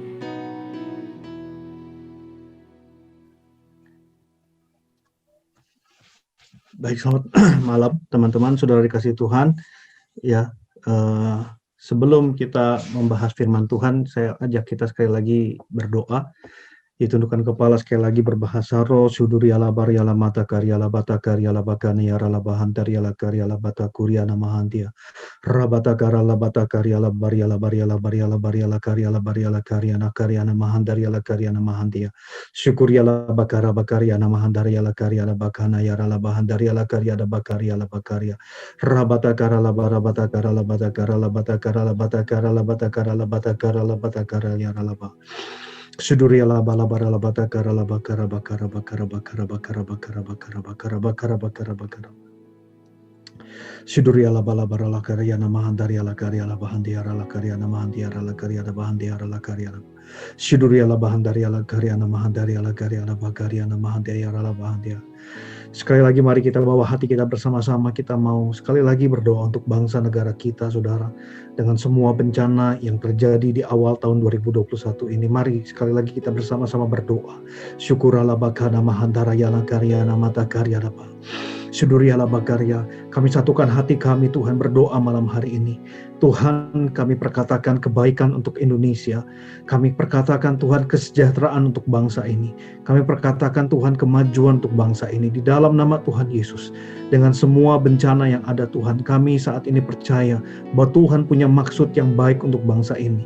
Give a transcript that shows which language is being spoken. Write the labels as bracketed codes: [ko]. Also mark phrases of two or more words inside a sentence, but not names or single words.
[id] Baik, selamat malam teman-teman, saudara dikasih Tuhan. Ya, sebelum kita membahas firman Tuhan, saya ajak kita sekali lagi berdoa. Ditundukkan kepala sekali lagi berbahasa roh. Suduri ala baryala mata karyala bata karyala bakani yarala bahantaryala karyala bata kuryana mahantia. Rabata karala bata karyala baryala baryala karyana karyana mahandaryala karyana mahantia. Syukuryala bakara bakaryana mahandaryala karyala bakana yarala bahandaryala karyana bakaryala bakarya. Rabata karala barabata karala bata karala bata karala bata karala bata karala bata karala bata karala yarala ba. Suduriala bala bara bata karala bakara bakara bakara bakara bakara bakara bakara bakara bakara bakara bakara. Suduriala bala bara la karyana mahandaryala karyala bahandiara la karyana mahandiara la karyana bahandiara la karyana. Suduriala bahandaryala karyana mahandaryala karyana bakaryana mahandiara la bahandiara. Sekali lagi mari kita bawa hati kita bersama-sama, kita mau sekali lagi berdoa untuk bangsa negara kita saudara. Dengan semua bencana yang terjadi di awal tahun 2021 ini, mari sekali lagi kita bersama-sama berdoa. Syukurala bakana mahandara yala karyana mata karyana ba. Suduriala bakarya, kami satukan hati kami Tuhan berdoa malam hari ini. Tuhan, kami perkatakan kebaikan untuk Indonesia. Kami perkatakan Tuhan kesejahteraan untuk bangsa ini. Kami perkatakan Tuhan kemajuan untuk bangsa ini di dalam nama Tuhan Yesus. Dengan semua bencana yang ada Tuhan, kami saat ini percaya bahwa Tuhan punya maksud yang baik untuk bangsa ini.